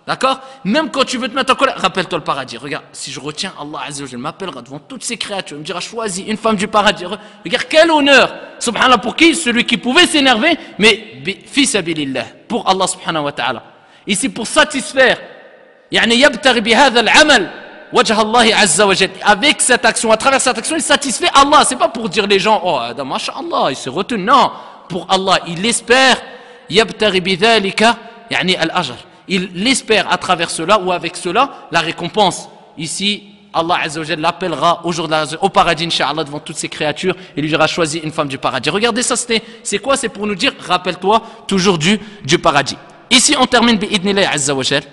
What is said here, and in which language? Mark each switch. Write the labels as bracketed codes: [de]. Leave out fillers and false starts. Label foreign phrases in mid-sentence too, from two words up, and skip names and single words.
[fr] D'accord? Même quand tu veux te mettre en colère, rappelle-toi le paradis. Regarde, si je retiens, [ar] الله عز وجل [fr] m'appellera devant toutes ces créatures, il me dira choisis une femme du paradis. Regarde quel honneur, subhanallah, pour qui? Celui qui pouvait s'énerver, mais [ar] في سبيل الله, [fr] pour [ar] الله سبحانه وتعالى. [fr] Ici pour satisfaire, [ar] يعني يبتغي بهذا العمل وجه الله عز وجل. [fr] Avec cette action, à travers cette action, il satisfait Allah. C'est pas pour dire les gens, oh, mashallah, il s'est retenu. Non, pour Allah, il espère, [ar] يبتغي بذلك، يعني الأجر. [fr] Il espère à travers cela ou avec cela la récompense. Ici, [ar] الله عز وجل [fr] l'appellera au paradis, Inch'Allah, devant toutes ces créatures et lui dira choisis une femme du paradis. Regardez ça, c'est quoi? C'est pour nous dire, rappelle-toi toujours du paradis. Ici, on termine [ar] بإذن الله عز وجل.